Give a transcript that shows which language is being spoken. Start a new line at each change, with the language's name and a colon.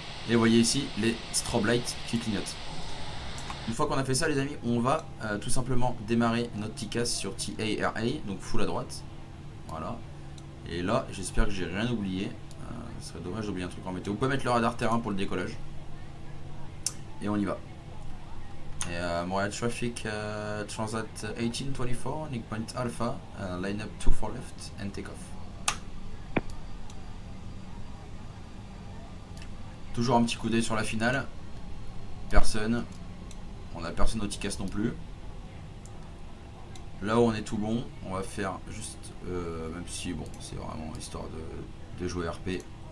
French: Et vous voyez ici les strobe lights qui clignotent. Une fois qu'on a fait ça les amis, on va tout simplement démarrer notre TCAS sur TARA, donc full à droite. Voilà. Et là, j'espère que j'ai rien oublié. Ce serait dommage d'oublier un truc en météo. Vous pouvez mettre le radar terrain pour le décollage. Et on y va. Et
English: Montréal Traffic Transat 1824, Nick Point Alpha, line up 2 for left and take off.
French: Toujours un petit coup d'œil sur la finale. Personne. On a personne au TCAS non plus. Là où on est tout bon, on va faire juste, même si bon, c'est vraiment histoire de jouer RP.